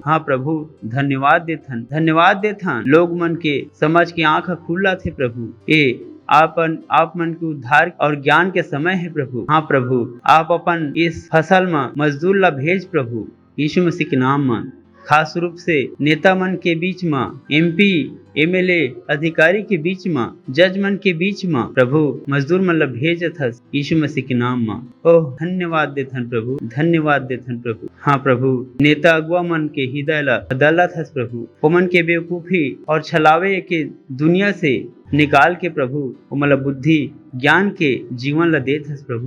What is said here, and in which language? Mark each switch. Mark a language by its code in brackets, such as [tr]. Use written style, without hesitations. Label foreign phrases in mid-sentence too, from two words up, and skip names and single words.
[hne] हाँ प्रभु, धन्यवाद देथन, धन्यवाद देथन। लोग मन के समझ के आंख खुला थे प्रभु। आप मन के उद्धार और ज्ञान के समय है प्रभु। हाँ प्रभु, आप अपन इस फसल में मजदूर ला भेज प्रभु यीशु मसीह के नाम में। खास रूप से नेता मन के बीच में, [en] MP MLA [hne] अधिकारी के बीच में, जज मन के बीच में प्रभु मजदूर मन ला भेजत हस यीशु मसीह के नाम में। ओह धन्यवाद देथन प्रभु, धन्यवाद देथन प्रभु। हाँ प्रभु, नेता अगुआ मन के हृदय ला बदलत हस प्रभु। ओमन के बेवकूफी और छलावे के दुनिया से निकाल के प्रभु ओमन ला बुद्धि ज्ञान के जीवन ला देत हस प्रभु।